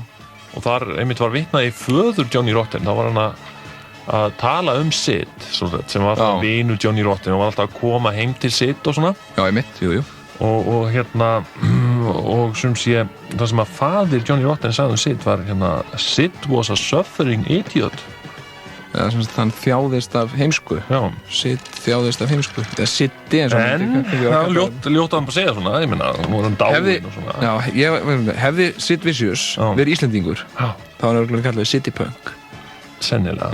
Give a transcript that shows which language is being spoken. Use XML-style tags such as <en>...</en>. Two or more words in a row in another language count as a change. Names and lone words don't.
<is>Og þar einmitt var vitnað í föður Johnny Rotten. Þá var hann að tala Sid, sem var vinur Johnny Rotten og var alltaf að koma heim til Sid og svona. Já, einmitt, jú. Og hérna, og sem sé, það sem að faðir Johnny Rotten sagði Sid var hérna,</is> <en>Sid was a suffering idiot.</en> <is>Eða sem sagt, hann þjáðist af heimsku. Já. Sid þjáðist af heimsku. Eða Siddi eins og En, ljótt að hann bara segja svona, ég meina, nú hann dáinn og svona. Já, hefði Sid Vicious verið Íslendingur, þá var hann örgulega kallaði City Punk. Sennilega.</is>